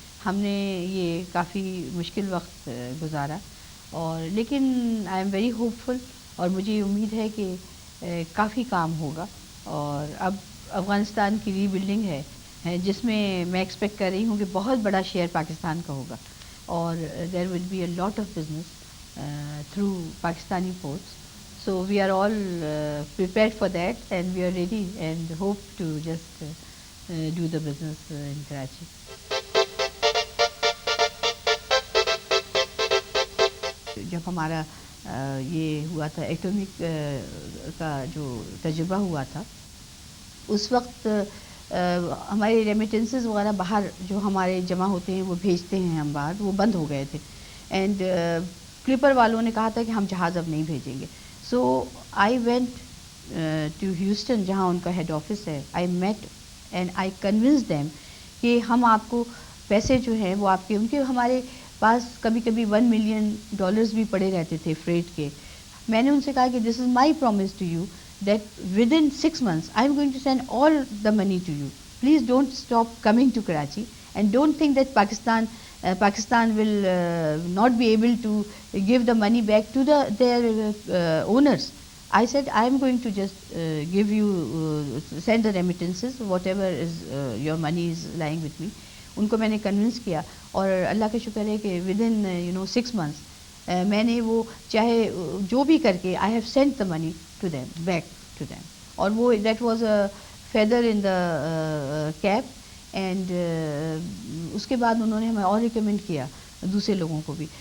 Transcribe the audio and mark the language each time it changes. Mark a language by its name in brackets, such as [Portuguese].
[Urdu] ہم نے یہ کافی مشکل وقت گزارا، اور لیکن آئی ایم ویری ہوپ فل، اور مجھے امید ہے کہ کافی کام ہوگا. اور اب افغانستان کی ری بلڈنگ ہے جس میں میں ایکسپیکٹ کر رہی ہوں کہ بہت بڑا شیئر پاکستان کا ہوگا، اور دیر will be a lot of business through Pakistani ports. [English] So we are all prepared for that, and we are ready and hope to just do the business in Karachi. [Urdu] جب ہمارا یہ ہوا تھا ایٹمک کا جو تجربہ ہوا تھا، اس وقت ہمارے ریمیٹنسز وغیرہ باہر جو ہمارے جمع ہوتے ہیں وہ بھیجتے ہیں ہم باہر، وہ بند ہو گئے تھے. اینڈ کلپر والوں نے کہا تھا کہ ہم جہاز اب نہیں بھیجیں گے. [English] So I went to Houston جہاں ان کا ہیڈ آفس ہے. [Urdu] آئی meat and I convince them کہ ہم آپ کو پیسے جو ہیں وہ آپ کے، ان کے ہمارے پاس کبھی کبھی $1 ملین بھی پڑے رہتے تھے فریٹ کے. [English] میں نے ان سے کہا کہ this is my promise to you that within 6 months I am going to send all the money to you. Please don't stop coming to Karachi and don't think that Pakistan will not be able to give the money back to their owners. I said I am going to just give you send the remittances, whatever is your money is lying with me. [Urdu] ان کو میں نے convince کیا، اور اللہ کا شکر ہے کہ with in 6 months میں نے وہ چاہے جو بھی کر کے I have Saint the money to them back to them. [English] اور وہ that was a feather in the cap. [Urdu] And اس کے بعد انہوں نے ہمیں اور ریکمینڈ کیا دوسرے لوگوں کو بھی.